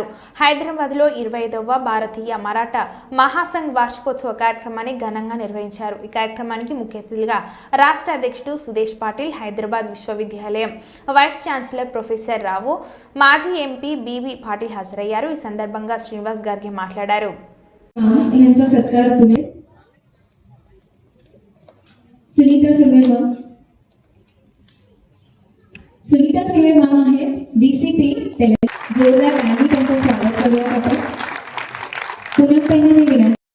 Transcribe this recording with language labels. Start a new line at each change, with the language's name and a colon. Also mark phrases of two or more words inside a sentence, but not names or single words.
Telugu: హైదరాబాద్లో 25వ భారతీయ మరాఠా మహాసంఘ్ వార్షికోత్సవ కార్యక్రమాన్ని ఘనంగా నిర్వహించారు. ఈ కార్యక్రమానికి ముఖ్య అతిథిగా రాష్ట్ర అధ్యక్షుడు సుదేశ్ పాటిల్, హైదరాబాద్ విశ్వవిద్యాలయం
English: vice chancellor
Telugu: ప్రొఫెసర్ రావు, మాజీ ఎంపీ బీబీ పాటిల్ హాజరయ్యారు. ఈ సందర్భంగా శ్రీనివాస్ గర్గే మాట్లాడారు.
Marathi: सुनीता सुर्वे मामा आहेत डीसीपी जोरदार गाणी त्यांचं स्वागत करूया आपण. पुनः मी विनंती.